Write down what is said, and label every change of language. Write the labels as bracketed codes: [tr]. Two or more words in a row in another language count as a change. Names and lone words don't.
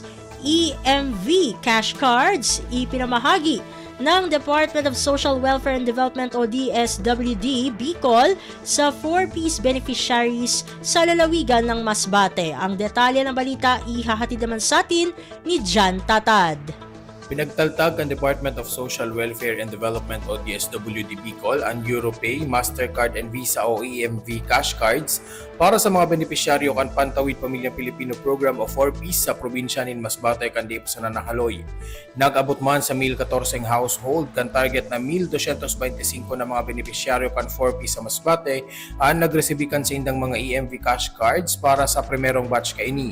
[tl] EMV [en] cash cards [tl] ipinamahagi ng Department of Social Welfare and Development o DSWD Bicol sa 4-piece beneficiaries sa lalawigan ng Masbate. Ang detalye ng balita ihahatid naman sa atin ni Jan Tatad. [bik] Pinagtaltag ang Department of Social Welfare and Development o DSWD Bicol ang Europay, Mastercard and Visa o EMV [en] cash cards [bik] para sa mga benepisyaryo kan Pantawid Pamilyang Pilipino Program o 4-piece sa probinsya nin Masbate kandi sa Nanahaloy. Nag-abot man sa 1,014 household kan target na 1,225 na mga benepisyaryo kan 4-piece sa Masbate ang nagresibikan sa indang mga EMV [en] cash cards [bik] para sa primerong batch kaini.